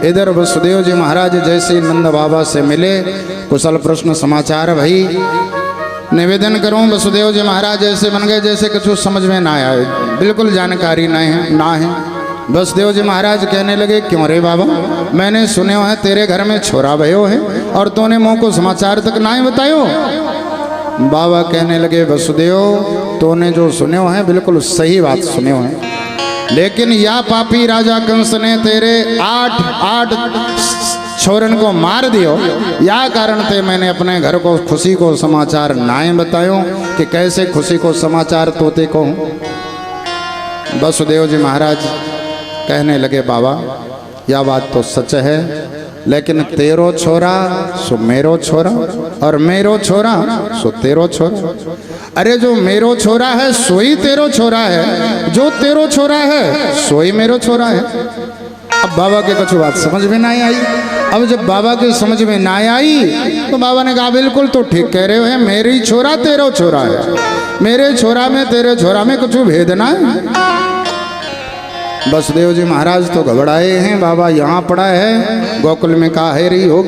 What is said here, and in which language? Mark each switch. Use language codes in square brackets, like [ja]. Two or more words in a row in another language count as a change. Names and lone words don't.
[hi] इधर वसुदेव जी महाराज जैसे नंद बाबा से मिले, कुशल प्रश्न समाचार भाई। निवेदन करूं, वसुदेव जी महाराज ऐसे बन गए जैसे कुछ समझ में ना आए, बिल्कुल जानकारी ना है। वसुदेव जी महाराज कहने लगे, क्यों रे बाबा, मैंने सुने है तेरे घर में छोरा भयो है, और तूने मुँह को समाचार तक ना ही बतायो। बाबा कहने लगे, वसुदेव तूने जो सुने है बिल्कुल सही बात सुने है, लेकिन या पापी राजा कंस ने तेरे 8 छोरन को मार दियो। या कारण थे मैंने अपने घर को खुशी को समाचार नाए बतायो कि कैसे खुशी को समाचार तोते को। वसुदेव जी महाराज कहने लगे बाबा यह बात तो सच है, लेकिन तेरो छोरा सो मेरो छोरा और मेरो छोरा सो तेरो छोरा। अरे जो मेरो छोरा है सोई तेरो छोरा है, जो तेरो छोरा है सोई मेरो छोरा है। अब बाबा के कुछ बात समझ में नहीं आई। अब जब बाबा के समझ में ना आई तो बाबा ने कहा बिल्कुल तो ठीक कह रहे हो, है मेरी छोरा तेरो छोरा है, मेरे छोरा में तेरे छोरा में कुछ भेद ना है। वसुदेव जी महाराज तो घबराए हैं, बाबा यहाँ पड़ा है, गोकुल में कहा है रही होगी।